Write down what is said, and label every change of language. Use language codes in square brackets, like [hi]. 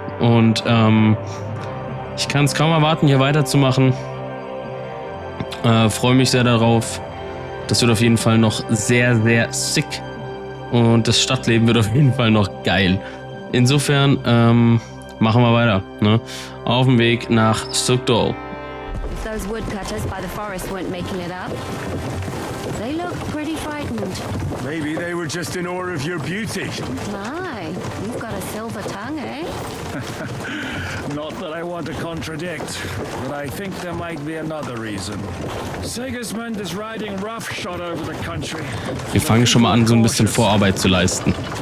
[de] Und ich kann es kaum erwarten, hier weiterzumachen. Freue mich sehr darauf. Das wird auf jeden Fall noch sehr, sehr sick. Und das Stadtleben wird auf jeden Fall noch geil. Insofern machen wir weiter. Ne? Auf dem Weg nach Sukdol. [en] Those woodcutters by the forest weren't making it up. They look pretty frightened. Maybe they were just in awe of your beauty. My, you've got a silver tongue, eh? Not that I want to contradict, but I think there might be another reason. Sigismund is riding roughshod over the country. [de] Wir fangen schon mal an, so ein bisschen Vorarbeit zu leisten.